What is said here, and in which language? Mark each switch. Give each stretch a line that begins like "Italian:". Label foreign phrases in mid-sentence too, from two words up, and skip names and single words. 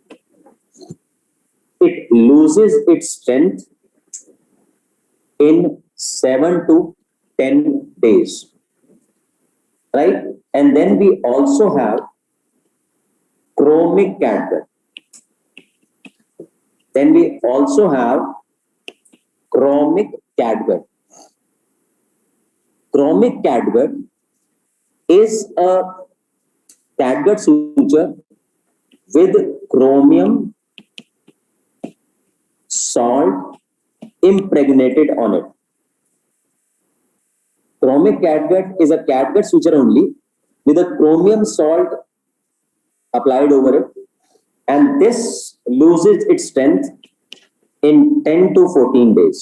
English: It loses its strength in 7 to 10 days, right? And then we also have chromic catgut. Then we also have chromic catgut. Chromic catgut is a catgut suture with chromium salt impregnated on it. Chromic catgut is a catgut suture only with a chromium salt applied over it, and this loses its strength in 10 to 14 days.